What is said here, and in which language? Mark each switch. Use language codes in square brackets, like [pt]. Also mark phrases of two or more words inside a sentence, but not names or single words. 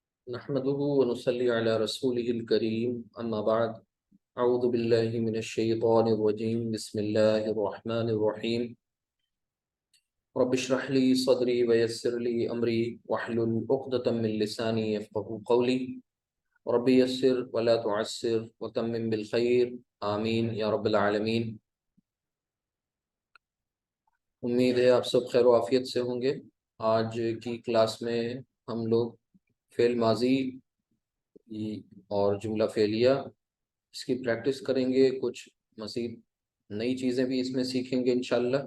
[ar] نحمده ونصلي على رسوله الكريم أما بعد أعوذ بالله من الشيطان الرجيم بسم الله الرحمن الرحيم رب اشرح لي صدري ويسر لي أمري واحلل عقدة من لساني يفقهوا قولي رب يسر ولا تعسر وتمم بالخير آمين يا رب العالمين. [ur] امید ہے آپ سب خیر عافیت سے ہوں گے. آج کی کلاس میں ہم لوگ فعل ماضی اور جملہ فعلیہ اس کی پریکٹس کریں گے. کچھ مزید نئی چیزیں بھی اس میں سیکھیں گے انشاءاللہ.